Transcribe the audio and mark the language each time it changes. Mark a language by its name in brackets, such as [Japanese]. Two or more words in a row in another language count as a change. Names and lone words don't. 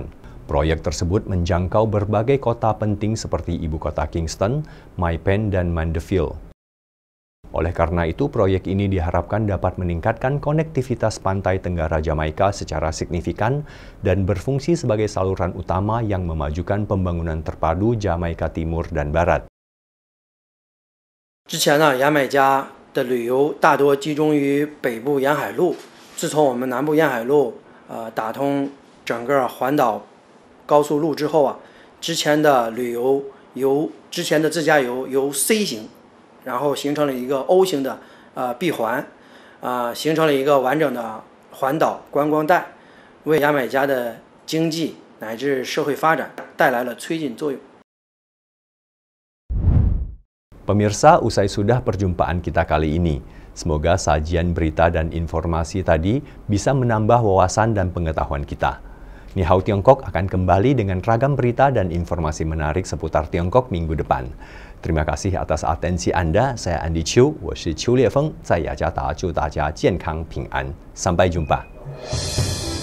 [Indonesian] Proyek tersebut menjangkau berbagai kota penting seperti ibu kota Kingston, Mai Pen, dan Mandeville. Oleh karena itu, proyek ini diharapkan dapat meningkatkan konektivitas pantai tenggara Jamaika secara signifikan dan berfungsi sebagai saluran utama yang memajukan pembangunan terpadu Jamaika Timur dan Barat. [Chinese] 之前呢，牙买加的旅游大多集中于北部沿海路，自从我们南部沿海路打通整个环岛高速路之后啊，之前的旅游之前的自驾游由 C 型，然后形成了一个 O 型的闭环，形成了一个完整的环岛观光带，为牙买加的经济乃至社会发展带来了催进作用。 [Indonesian] Pemirsa, usai sudah perjumpaan kita kali ini. Semoga sajian berita dan informasi tadi bisa menambah wawasan dan pengetahuan kita. Ni Hao Tiongkok akan kembali dengan ragam berita dan informasi menarik seputar Tiongkok minggu depan. Terima kasih atas atensi Anda. Saya Andy Chiu, [Chinese] 我是邱烈峰，在雅加达祝大家健康平安。 [Indonesian] Sampai jumpa.